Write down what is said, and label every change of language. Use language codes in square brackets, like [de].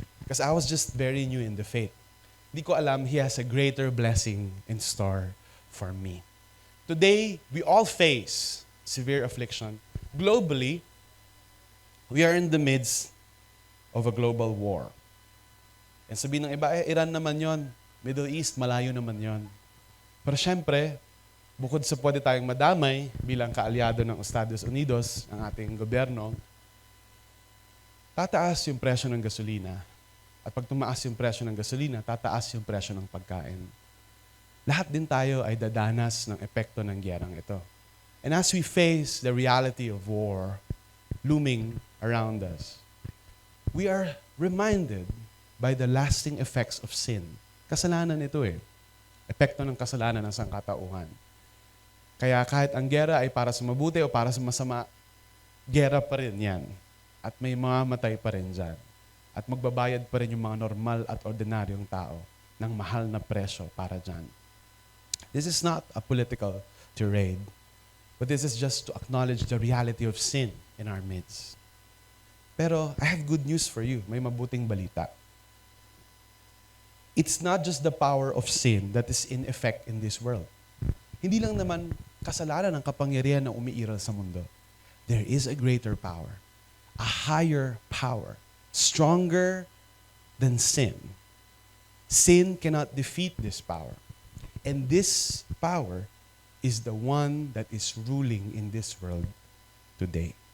[en] Because I was just very new in the faith. [tl] Hindi ko alam, [en] He has a greater blessing in store for me. Today, we all face severe affliction. Globally, we are in the midst of a global war. [tl] And sabihin ng iba, Iran naman yon, Middle East, malayo naman yon. Pero syempre, bukod sa pwede tayong madamay bilang kaalyado ng Estados Unidos, ang ating gobyerno, tataas yung presyo ng gasolina. At pag tumaas yung presyo ng gasolina, tataas yung presyo ng pagkain. Lahat din tayo ay dadanas ng epekto ng gyerang ito. [en] And as we face the reality of war looming around us, we are reminded by the lasting effects of sin. [tl] Kasalanan ito Epekto ng kasalanan ng sangkatauhan. Kaya kahit ang gera ay para sa mabuti o para sa masama, gera pa rin yan. At may mamamatay pa rin dyan. At magbabayad pa rin yung mga normal at ordinaryong tao ng mahal na presyo para dyan. [en] This is not a political tirade, but this is just to acknowledge the reality of sin in our midst. Pero I have good news for you. [tl] May mabuting balita. [en] It's not just the power of sin that is in effect in this world. [tl] Hindi lang naman kasalanan ng kapangyarihan na umiiral sa mundo. [en] There is a greater power, a higher power, stronger than sin. Sin cannot defeat this power. And this power is the one that is ruling in this world today.